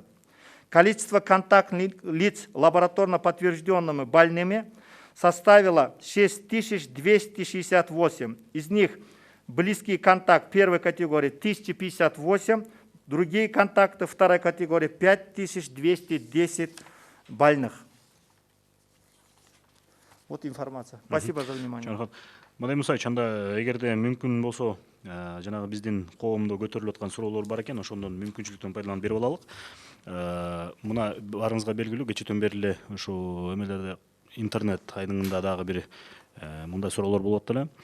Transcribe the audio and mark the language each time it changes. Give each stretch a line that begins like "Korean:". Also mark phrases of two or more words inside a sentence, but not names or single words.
Russian: Количество контактных лиц лабораторно подтвержденными больными составило 6268. Из них близкий контакт первой категории 1058, другие контакты второй категории 5210 больных. Вот информация. Спасибо за внимание.
Kyrgyz: Мадай Мусаевич, анда эгерде мүмкүн болсо, жанагы биздин коомдо көтөрүлүп аткан суроолор бар экен, ошондон мүмкүнчүлүктөн пайдаланып берип алалык. Мына барыңызга белгилүү, кечээдөн бери эле ушу эмелерде интернет айдыңында дагы бир мындай суроолор болуп атты эле.